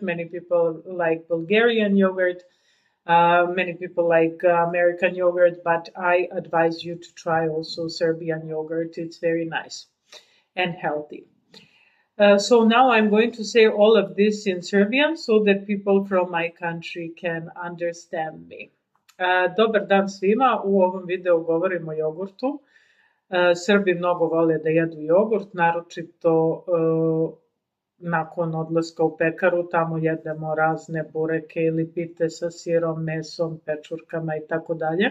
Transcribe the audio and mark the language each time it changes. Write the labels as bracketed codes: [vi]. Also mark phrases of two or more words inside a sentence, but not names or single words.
[en] Many people like Bulgarian yogurt. Many people like American yogurt. But I advise you to try also Serbian yogurt. It's very nice and healthy. So now I'm going to say all of this in Serbian so that people from my country can understand me. [sr] Dobar dan svima, u ovom videu govorimo o jogurtu. Srbi mnogo vole da jedu jogurt, naročito nakon odlaska u pekaru, tamo jedemo razne bureke ili pite sa sirom, mesom, pečurkama i tako dalje.